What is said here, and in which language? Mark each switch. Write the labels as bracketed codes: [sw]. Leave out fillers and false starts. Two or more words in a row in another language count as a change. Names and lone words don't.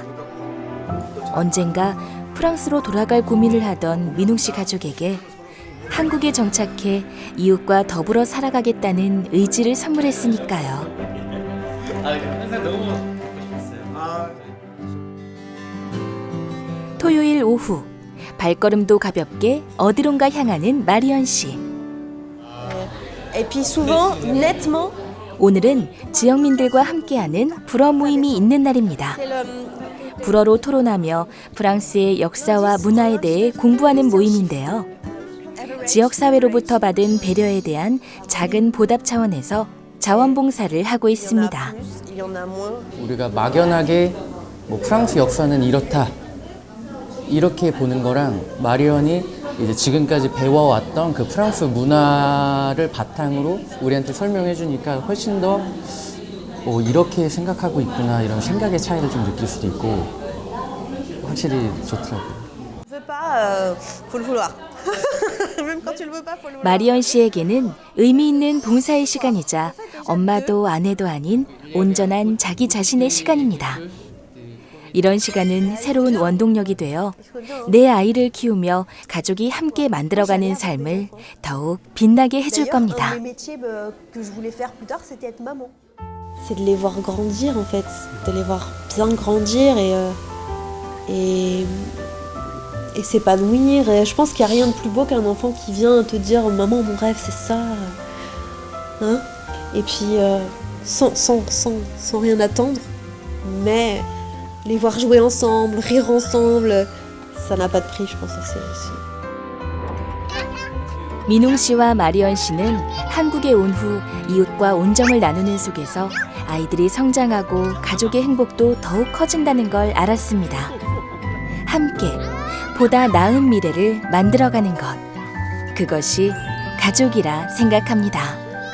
[ko] 언젠가 프랑스로 돌아갈 고민을 하던 민웅 씨 가족에게 한국에 정착해 이웃과 더불어 살아가겠다는 의지를 선물했으니까요. 항상 너무 먹고 싶었어요. 토요일 오후 발걸음도 가볍게 어디론가 향하는 마리언 씨. [fr] Et puis souvent, nettement, [ko] 오늘은 지역민들과 함께하는 불어 모임이 있는 날입니다. [fr] c'est le, [ko] 불어로 토론하며 프랑스의 역사와 문화에 대해 공부하는 모임인데요. 지역사회로부터 받은 배려에 대한 작은 보답 차원에서 자원봉사를 하고 있습니다. [fr] il y en a moins. [ko] 우리가 막연하게 뭐 프랑스 역사는 이렇다 이렇게 보는 거랑 마리언이 이제 지금까지 배워왔던 그 프랑스 문화를 바탕으로 우리한테 설명해 주니까 훨씬 더 이렇게 생각하고 있구나 이런 생각의 차이를 좀 느낄 수도 있고 확실히 좋더라고요. [fr] Je veux pas, faut le vouloir. Même quand tu le veux pas, faut le vouloir. [ko] 마리언 씨에게는 의미 있는 봉사의 시간이자 엄마도 아내도 아닌 온전한 자기 자신의 시간입니다. 이런 시간은 새로운 원동력이 되어 내 아이를 키우며 가족이 함께 만들어가는 삶을 더욱 빛나게 해줄 겁니다. [fr] Un des métiers que je voulais faire plus tard, c'était être maman. C'est de les voir grandir en fait, de les voir bien grandir et s'épanouir. Et je pense qu'il n'y a rien de plus beau qu'un enfant qui vient te dire « Maman, mon rêve, c'est ça. » Hein? Et puis, sans rien attendre, mais les voir jouer ensemble, rire ensemble, ça n'a pas de prix, je pense. [ko] 민웅 씨와 마리언 씨는 한국에 온 후 이웃과 온정을 나누는 속에서 아이들이 성장하고 가족의 행복도 더욱 커진다는 걸 알았습니다. 함께 보다 나은 미래를 만들어가는 것, 그것이 가족이라 생각합니다.